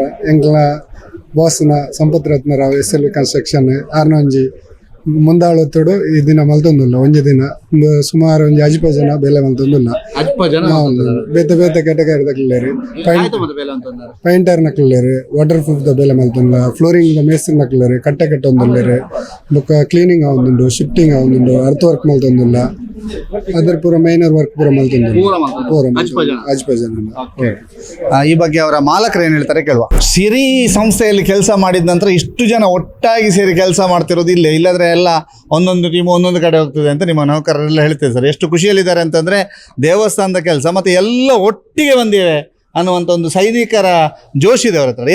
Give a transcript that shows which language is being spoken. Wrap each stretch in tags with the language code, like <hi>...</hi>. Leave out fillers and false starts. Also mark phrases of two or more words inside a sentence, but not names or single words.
<tcy>ಎಂಕ್ಲ ಬಾಸ್ನ ಸಂಪತ್ ರತ್ನರಾವ್ SLV ಕನ್ಸ್ಟ್ರಕ್ಷನ್ ಆರ್ನ ಒಂಜಿ ಮುಂದಾಳತ್ತೋಡು ಈ ದಿನ ಮಲ್ತೊಂದುಲ್ಲ ಒಂಜಿ ದಿನ ಒಂದು ಸುಮಾರು ಒಂಜಿ 10 ಜನ ಬೇಲೆ ಮಲ್ತೊಂದುಲ್ಲ ಬೇತೆ ಬೇತೆ ಕೆಟಗರಿ ತಕ್ಲೇರಿ ಪೈಂಟರ್ ನಕ್ಲೇರಿ</tcy> <en>water proof</en> <tcy>ದ ಬೇಲೆ ಮಲ್ತೊಂದುಲ್ಲ ಫ್ಲೋರಿಂಗ್ ಮೇಸ್ತ್ರಿ ನಕ್ಲೇರಿ ಕಟ್ಟೆ ಕಟ್ಟೊಂದುಲ್ಲೇರಿ ಬೊಕ್ಕ ಕ್ಲೀನಿಂಗ್ ಆವೊಂದುಂಡು ಶಿಫ್ಟಿಂಗ್ ಆವೊಂದುಂಡು</tcy> <en>earth work</en> <tcy>ಮಲ್ತೊಂದುಲ್ಲ ಅದರ ಪೂರ</tcy> <en>minor work</en> <tcy>ಪೂರ ಮಲ್ತೊಂದುಲ್ಲ 10 ಜನ.</tcy> <kn>ಈ ಬಗ್ಗೆ ಅವರ ಮಾಲಕರು ಏನ್ ಹೇಳ್ತಾರೆ ಕೇಳುವ. ಸಿರಿ ಸಂಸ್ಥೆಯಲ್ಲಿ ಕೆಲಸ ಮಾಡಿದ ನಂತರ ಇಷ್ಟು ಜನ ಒಟ್ಟಾಗಿ ಸೇರಿ ಕೆಲಸ ಮಾಡ್ತಿರೋದು ಇಲ್ಲದ್ರೆ ಎಲ್ಲ ಒಂದೊಂದು ಟೀಮ್ ಒಂದೊಂದು ಕಡೆ ಹೋಗ್ತದೆ ಅಂತ ನಿಮ್ಮ ನೌಕರರೆಲ್ಲ ಹೇಳ್ತೇವೆ ಸರ್. ಎಷ್ಟು ಖುಷಿಯಲ್ಲಿದ್ದಾರೆ ಅಂತಂದ್ರೆ ದೇವಸ್ಥಾನದ ಕೆಲಸ ಮತ್ತೆ ಎಲ್ಲ ಒಟ್ಟಿಗೆ ಬಂದಿವೆ ಅನ್ನುವಂಥ ಒಂದು ಸೈನಿಕರ ಜೋಶ್ ಇದೆ ಅವ್ರ ಹತ್ರ.</kn>